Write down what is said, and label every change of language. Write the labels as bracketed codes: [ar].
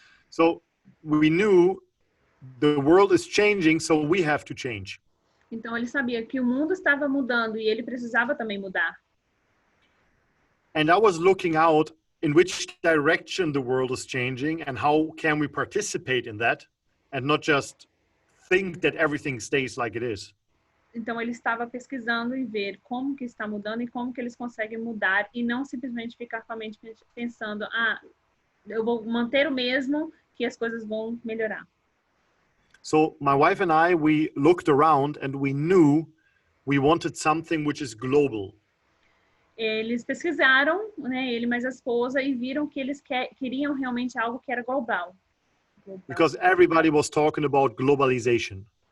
[en] So we knew the world is changing, so we have to change. [pt] Então, ele sabia que o mundo estava mudando e ele precisava também mudar. [en] And I was looking out in which direction the world is changing and how can we participate in that and not just think that everything stays like it is. [pt] Então, ele estava pesquisando e ver como que está mudando e como que eles conseguem mudar e não simplesmente ficar com a mente pensando, eu vou manter o mesmo que as coisas vão melhorar. [en] So my wife and I, we looked around and we knew we wanted something which is global. [pt] Eles pesquisaram, né, ele mais a esposa, e viram que eles queriam realmente algo que era global. [en] Because everybody was talking about globalization.